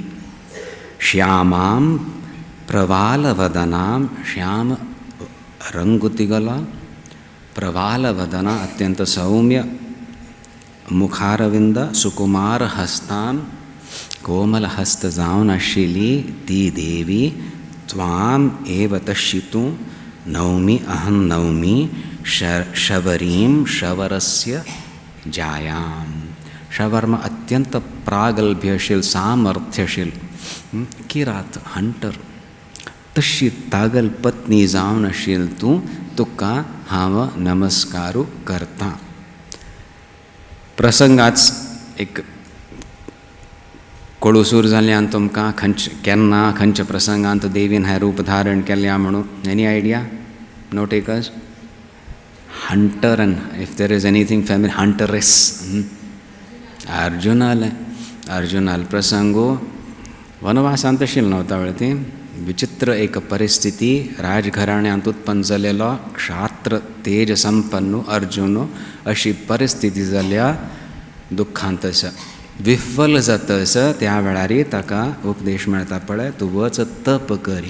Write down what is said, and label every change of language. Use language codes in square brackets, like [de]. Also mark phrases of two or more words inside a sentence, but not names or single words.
[sa] श्यामां प्रवालवदनां [kok] श्याम रंग तिगला प्रवालवदना अत्यंत सौम्य मुखारविंद सुकुमार हस्तां कोमल हस्त जावन आशिल्ली ती देवी. [sa] त्वाम एव तश्यितु नौमि अहं नौमि शवरीं शवरस्य जायां. [kok] शवर्म अत्यंत प्रागल्भ्यशील सामर्थ्यशील किरात हंटर तशी तागल पत्नी जावन आशिल्ली तूं तुका हांव नमस्कारू करता. प्रसंगाच एक कोळुसूर जाल्ल्यान तुमकां केन्ना खंयच्या प्रसंगांत देवीन हें रूप धारण केल्या म्हणून [en] any idea? no takers? hunter and if there is anything family huntress [kok] अर्जुनाल प्रसंगो वनवासांत आशिल्लो न्हू त्या वेळार ती विचित्र एक परिस्थिती राजघराण्यांत उत्पन्न जालेलो क्षात्र तेज संपन्न अर्जुन अशी परिस्थिती जाल्या दुख्खांत आसा विफल जातस त्या वेळार ताका उपदेश मेळटा पळय तूं वच तप करी.